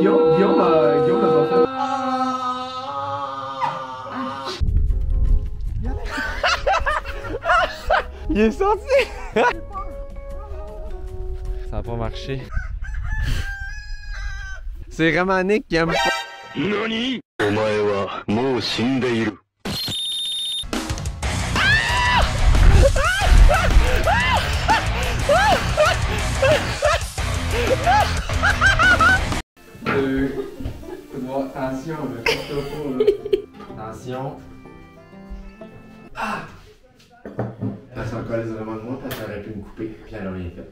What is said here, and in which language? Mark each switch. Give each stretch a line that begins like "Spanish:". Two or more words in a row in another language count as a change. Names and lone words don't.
French: Guillaume l'a pas fait. Il est sorti! Ça a pas marché. C'est vraiment Nick qui aime pas. NANI?!
Japanese: お前はもう死んでいる。
French: Deux, trois, attention, là, coupe-toi pas, là. Attention. Elle s'en colle vraiment de moi parce qu'elle aurait pu me couper, puis elle a rien fait.